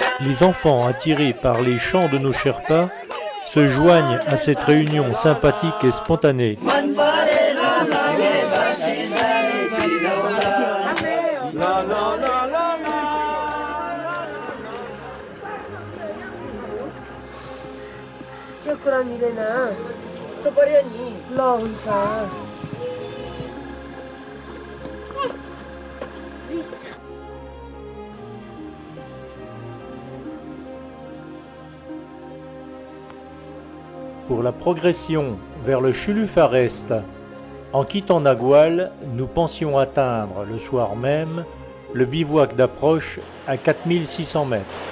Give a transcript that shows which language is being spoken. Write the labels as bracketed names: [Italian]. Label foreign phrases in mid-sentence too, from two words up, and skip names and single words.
[French] Les enfants, attirés par les chants de nos Sherpas, se joignent à cette réunion sympathique et spontanée. [Nepali] त्यो कुरा मिलेन त्यो पर्यो नि ल हुन्छ [French] Pour la progression vers le Chulu-Forest, en quittant Nagual, nous pensions atteindre le soir même le bivouac d'approche à 4600 mètres.